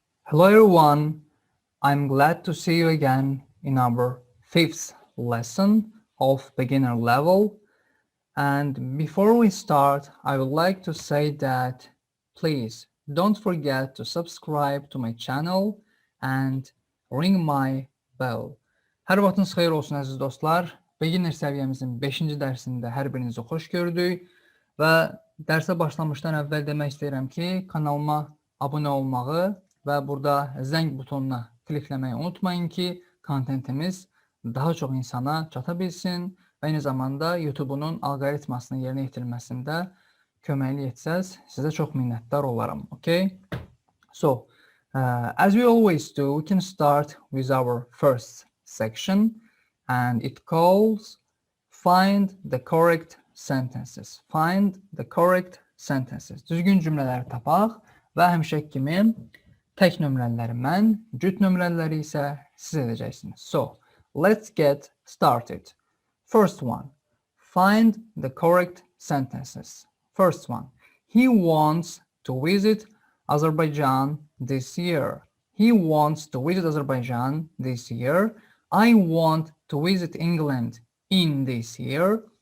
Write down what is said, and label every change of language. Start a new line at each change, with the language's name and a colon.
English: Hello everyone, I'm glad to see you again in our fifth lesson of beginner level. And before we start, I would like to say that please don't forget to subscribe to my channel and ring my bell.
Azerbaijani: Hər vaxtınız xeyir olsun əziz dostlar. Beginner səviyyəmizin 5-ci dərsində hər birinizi xoş gördük və dərsə başlamışdan əvvəl demək istəyirəm ki, kanalıma abunə olmağı və burada zəng butonuna klikləməyi unutmayın ki, kontentimiz daha çox insana çata bilsin və eyni zamanda YouTube'un alqoritmasının yerinə yetirilməsində köməklik etsəz, sizə çox minnətdar olaram.
English: Okay? So, as we always do, we can start with our first section and it calls find the correct sentences. Find the correct sentences.
Azerbaijani: Düzgün cümlələri tapaq və həmişəki kimi tək nömrələri mən, cüt nömrələri isə siz edəcəksiniz.
English: So, let's get started. First one, find the correct sentences. First one, he wants to visit Azerbaijan this year. He wants to visit Azerbaijan this year. I want to visit England in this year.